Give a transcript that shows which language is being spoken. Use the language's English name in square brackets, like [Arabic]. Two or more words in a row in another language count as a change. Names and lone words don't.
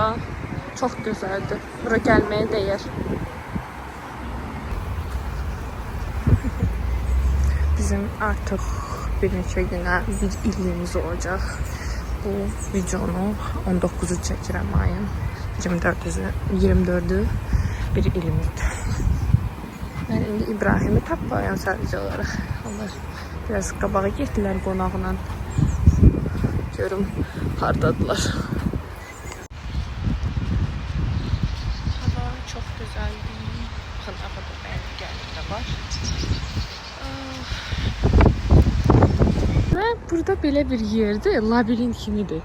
[Azerbaijani] Çox gözəldir. Bura gəlməyə dəyər. Bizim artıq bir neçə günə bir ilimiz olacaq. Bu videonu 19'u çəkirəm ayın. 24'ü bir ilimdir. [Turkish] Ben indi İbrahim'i tapmayam sadece olarak. [Azerbaijani] Onlar biraz qabağa getdilər qonaqla. Görüm hardadılar. gəldim. Baxın, arada bəli gəlir də var. Və burada belə bir yerdir, labirint kimidir.